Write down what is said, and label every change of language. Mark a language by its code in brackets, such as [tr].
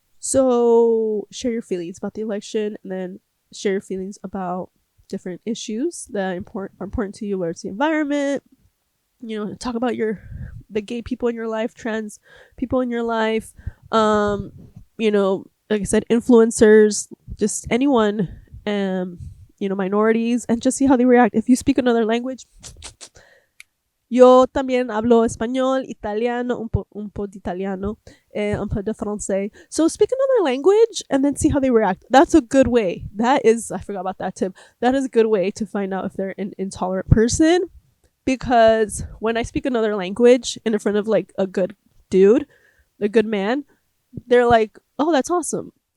[en] So share your feelings about the election, and then share your feelings about different issues that are important to you, whether it's the environment, talk about the gay people in your life, trans people in your life, like I said, influencers, just anyone, minorities, and just see how they react. If you speak another language, [es] yo también hablo español, italiano, un po de italiano, un po de francés. [en] So speak another language and then see how they react. That's a good way. I forgot about that tip. That is a good way to find out if they're an intolerant person. Because when I speak another language in front of like a good dude, a good man, they're like, oh, that's awesome.